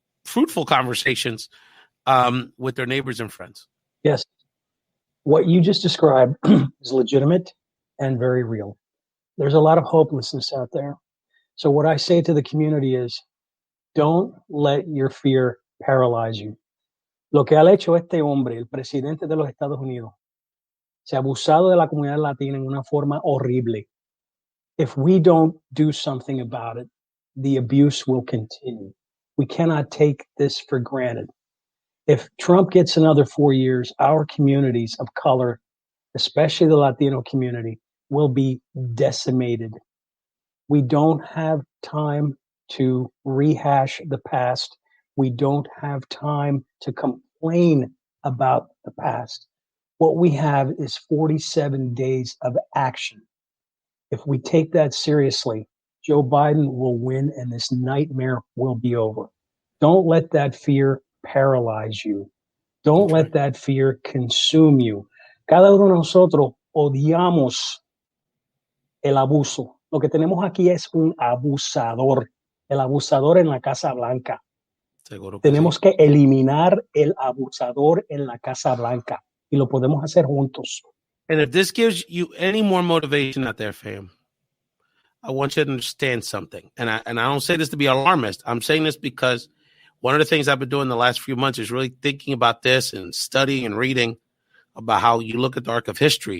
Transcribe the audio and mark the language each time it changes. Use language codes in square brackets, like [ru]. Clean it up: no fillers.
[en] fruitful conversations with their neighbors and friends. Yes. What you just described is legitimate and very real. There's a lot of hopelessness out there. So what I say to the community is, don't let your fear paralyze you. [es] Lo que ha hecho este hombre, el presidente de los Estados Unidos, se ha abusado de la comunidad latina en una forma horrible. [en] If we don't do something about it, the abuse will continue. We cannot take this for granted. If Trump gets another 4 years, our communities of color, especially the Latino community, will be decimated. We don't have time to rehash the past. We don't have time to complain about the past. What we have is 47 days of action. If we take that seriously, Joe Biden will win and this nightmare will be over. Don't let that fear paralyze you. Don't let that fear consume you. [es] Cada uno de nosotros odiamos el abuso. Lo que tenemos aquí es un abusador. El abusador en la Casa Blanca. Tenemos que eliminar el abusador en la Casa Blanca. Y lo podemos hacer juntos. [en] And if this gives you any more motivation out there, fam, I want you to understand something. And I don't say this to be alarmist. I'm saying this because one of the things I've been doing the last few months is really thinking about this and studying and reading about how you look at the arc of history.